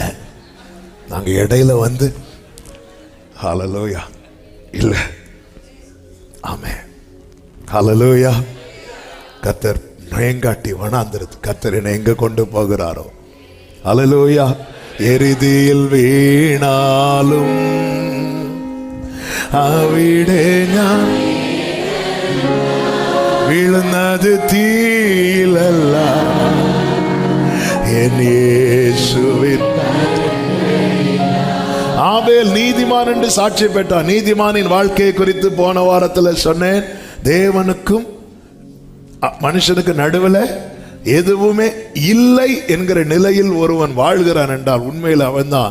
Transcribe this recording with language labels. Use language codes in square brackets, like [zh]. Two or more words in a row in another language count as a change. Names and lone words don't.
[ta] நாங்க இடையில வந்து ஹல்லேலூயா இல்ல. ஆமென். ஹல்லேலூயா. கர்த்தர் பயங்காட்டி வனாந்திரத்து கர்த்தர் என்னை எங்க கொண்டு போகிறாரோ. ஹல்லேலூயா. எரிதியில் வீணாலும் [ml] അവിടെ ഞാൻ വീഴുന്നത് തീയിലല്ല, എൻ യേശുവിൻ. [ta] ஆபேல் நீதிமான் என்று சாட்சி பெற்றான். நீதிமானின் வாழ்க்கையை குறித்து போன வாரத்தில் சொன்னேன். தேவனுக்கும் மனுஷனுக்கு நடுவில் எதுவுமே இல்லை என்கிற நிலையில் ஒருவன் வாழ்கிறான் என்றால் உண்மையில் அவன் தான்.